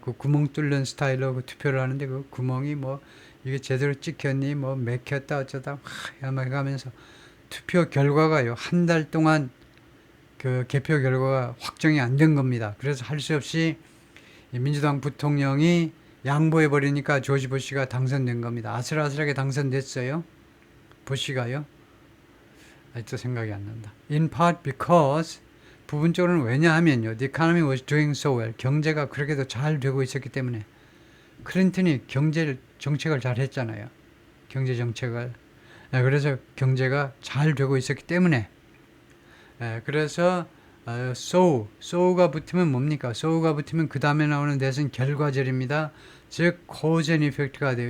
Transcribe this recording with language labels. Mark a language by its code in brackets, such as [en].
[ko] 그 구멍 뚫는 스타일로 그 투표를 하는데 그 구멍이 뭐 이게 제대로 찍혔니 뭐 맥혔다 어쩌다 막 해가면서 투표 결과가요. 한 달 동안 그 개표 결과가 확정이 안 된 겁니다. 그래서 할 수 없이 민주당 부통령이 양보해 버리니까 조지 부시가 당선된 겁니다. 아슬아슬하게 당선됐어요. 부시가요. 아직도 생각이 안 난다. [en] In part because [ko] 부분적으로는 왜냐하면요. [en] The economy was doing so well. [ko] 경제가 그렇게도 잘 되고 있었기 때문에 클린턴이 경제 정책을 잘 했잖아요. 경제 정책을. 그래서 경제가 잘 되고 있었기 때문에 그래서 so가 붙으면 뭡니까? so가 붙으면 그 다음에 나오는 대신 결과절입니다. 즉 [en] cause and effect [ko] 가 돼요.